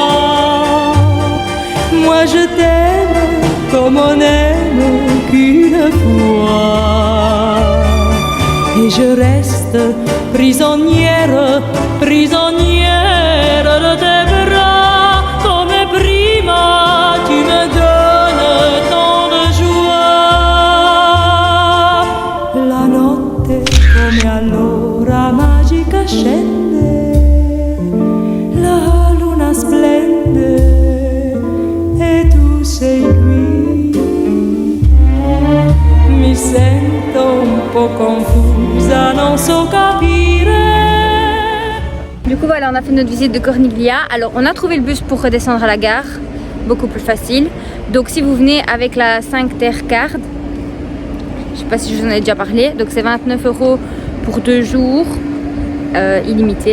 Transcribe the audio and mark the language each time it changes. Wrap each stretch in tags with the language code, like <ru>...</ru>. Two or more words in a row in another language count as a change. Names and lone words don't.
<fr>Moi je t'aime comme on aime qu'une fois. Et je reste prisonnière, prisonnière de tes bras.</fr> <it>Come prima</it> <fr>tu me donnes tant de joie.</fr> <it>La notte come allora magica scende, la luna splende e tu sei qui. Mi sento un po' confusa, non so capire.</it> <fr>Du coup voilà, on a fait notre visite de Corniglia. Alors on a trouvé le bus pour redescendre à la gare, beaucoup plus facile. Donc si vous venez avec la 5 Terre Card, je sais pas si je vous en ai déjà parlé, donc c'est 29 € pour 2 jours, illimité.</fr>